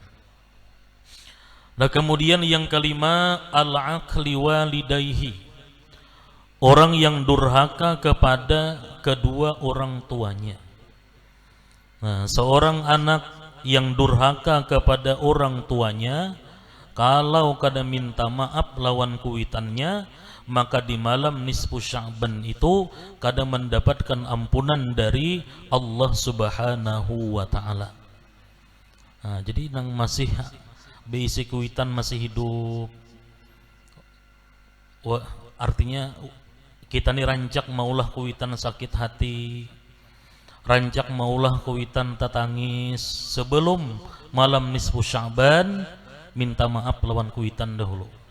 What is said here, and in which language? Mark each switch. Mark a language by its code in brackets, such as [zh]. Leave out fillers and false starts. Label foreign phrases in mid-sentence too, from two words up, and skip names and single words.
[bjn] Nah, kemudian yang kelima, [ar] العاق لوالديه, [bjn] orang yang durhaka kepada kedua orang tuanya. Nah, seorang anak yang durhaka kepada orang tuanya, kalau kada minta maaf lawan kuitannya, maka di malam nisfu Sya'ban itu kada mendapatkan ampunan dari Allah [ar] سبحانه وتعالى. [bjn] Nah, jadi nang masih beisi kuitan masih hidup, wah, artinya kita nih rancak maulah kuitan sakit hati, rancak maulah kuitan tatangis, sebelum malam nisfu Sya'ban minta maaf lawan kuitan dahulu.